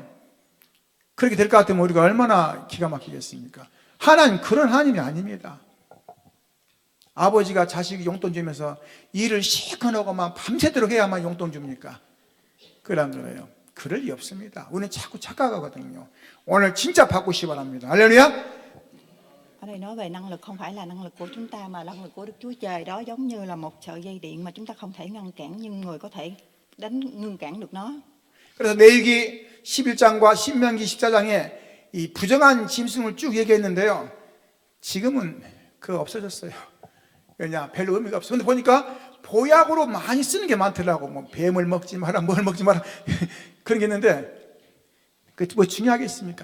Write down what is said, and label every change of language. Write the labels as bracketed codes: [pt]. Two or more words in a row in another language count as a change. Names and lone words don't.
[ko] 그렇게 될 것 같으면 우리가 얼마나 기가 막히겠습니까? 하나님 그런 하나님이 아닙니다. 아버지가 자식이 용돈 주면서 일을 실컷 하고만 밤새도록 해야만 용돈 줍니까? 그런 거예요. 그럴 리 없습니다. 우리는 자꾸 착각하거든요. 오늘 진짜 바꾸시기 바랍니다. 할렐루야. [vi] Ở đây nói về năng lực không phải là năng lực của chúng ta mà năng lực của Đức Chúa Trời, đó giống như là một sợi dây điện mà chúng ta không thể ngăn cản nhưng người có thể ngưng cản được nó. [ko] 그래서 레위기 11장과 신명기 14장에 이 부정한 짐승을 쭉 얘기했는데요. 지금은 그거 없어졌어요. 왜냐, 별로 의미가 없어. 근데 보니까 보약으로 많이 쓰는 게 많더라고. 뭐 뱀을 먹지 마라, 뭘 먹지 마라 그런 게 있는데 그 뭐 중요하겠습니까?